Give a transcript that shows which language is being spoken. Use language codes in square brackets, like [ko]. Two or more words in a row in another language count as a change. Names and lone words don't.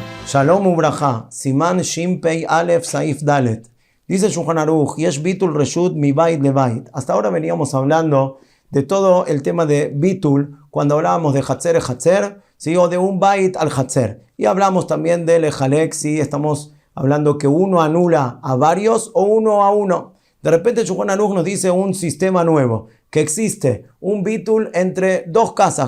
[he] שלום וברכה, סימן שמפי אלף סעיף דלת. [es] Dice Shulchan Aruch, [he] יש ביטול רשות מבית לבית. [es] Hasta ahora veníamos hablando de todo el tema de bitul, cuando hablábamos de Hatzer e Hatzer, ¿sí? O de un bait al Hatzer. Y hablamos también de lejalek, ¿sí? Estamos hablando que uno anula a varios o uno a uno. De repente Shulchan Aruch nos dice un sistema nuevo, que existe un bitul entre dos casas.